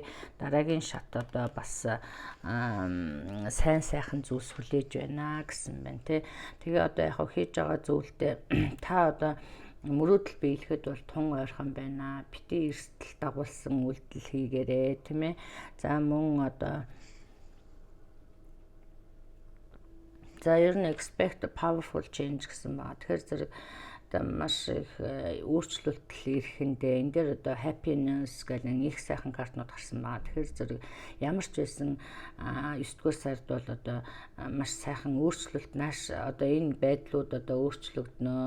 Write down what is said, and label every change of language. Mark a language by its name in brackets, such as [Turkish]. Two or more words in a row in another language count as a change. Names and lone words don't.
[Mongolian] Дараагийн шат одоо бас сайн сайхан зүйлс хүлээж байна гэсэн байна тий. Тэгээ одоо яг хийж байгаа зүйлдээ та одоо мөрөөдөл биелэхэд бол тун ойрхон байна. Бити эрсдэл дагуулсан үйлдэл хийгээрэй тийм ээ. За мөн одоо за ер нь [English] expect powerful change [Mongolian] гэсэн байна. Тэгэхээр зэрэг одоо маш их өөрчлөлт ирэхэндээ энэ дээр одоо happiness гэдэг их сайхан картнууд гарсан байна. Тэгэхээр зэрэг ямар ч байсан 9-р сард бол одоо маш сайхан өөрчлөлт нааш одоо энэ байдлууд одоо өөрчлөгдөнө.